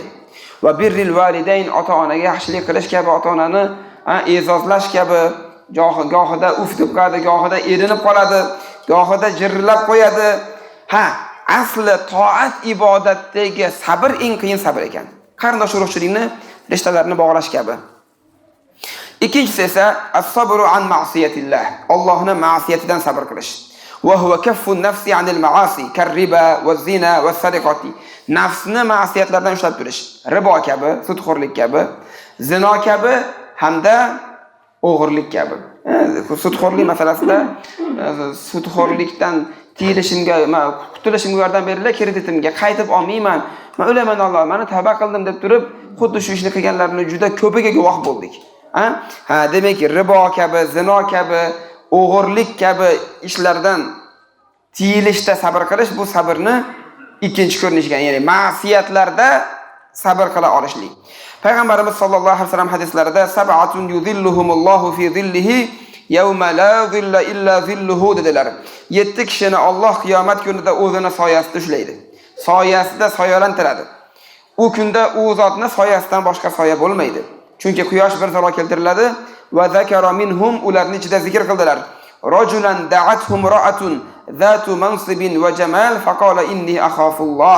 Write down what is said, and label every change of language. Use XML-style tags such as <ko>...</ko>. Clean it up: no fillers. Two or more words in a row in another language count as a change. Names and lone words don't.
<ar>وبر الوالدين,</ar> <uz>ota-onaga yaxshilik qilish kabi, ota-onani e'zozlash kabi, gohida uf deb qo'yadi, gohida erinib qoladi, gohida jirillab qo'yadi. asli toat ibodatdagi sabr eng qiyin sabr ekan. Qarindosh urug'chilikni rishtalarini bog'lash kabi. Ikkinchisi esa</uz> <ar>الصبر عن معصية الله.</ar> <uz>Allohning ma'siyatidan sabr qilish.</uz> <ar>وهو كف النفس عن المعاصي كالربا والزنا والسرقة.</ar> <uz>Nafsni ma'siyatlardan ushlab turish. Ribo kabi, sudxo'rlik kabi, zino kabi hamda o'g'irlik kabi. Sudxo'rlik masalasida sudxo'rlikdan tiyilishimga, qutulishimga yordam beringlar, kreditimga qaytib olmayman. Men o'laman Alloh, meni tavba qildim deb turib, xuddi shu ishni qilganlarning juda ko'piga guvoh bo'ldik. Demak, ribo kabi, zino kabi, o'g'irlik kabi ishlardan tiyilishda sabr qilish bu sabrni ikkinchi ko'rinishi ekan, ya'ni ma'siyatlarda sabr qila olishlik. Payg'ambarimiz</uz> <ar>صلى الله عليه وسلم</ar> <uz>hadislarida</uz> <ar>سبعة يظلهم الله في ظله يوم لا ظل إلا ظله</ar> <uz>dedilar. 7 kishini Alloh qiyomat kunida o'zini soyasida ushlaydi. Soyasida soyalantiradi. U kunda u zotning soyasidan boshqa soya bo'lmaydi. Chunki quyosh bir zaro keltiriladi</uz> <ar>وذكر منهم</ar> <uz>ularning ichida zikr qildilar.</uz> <ar>رجل دعته امرأة ذات منصب وجمال فقال إني أخاف الله.</ar>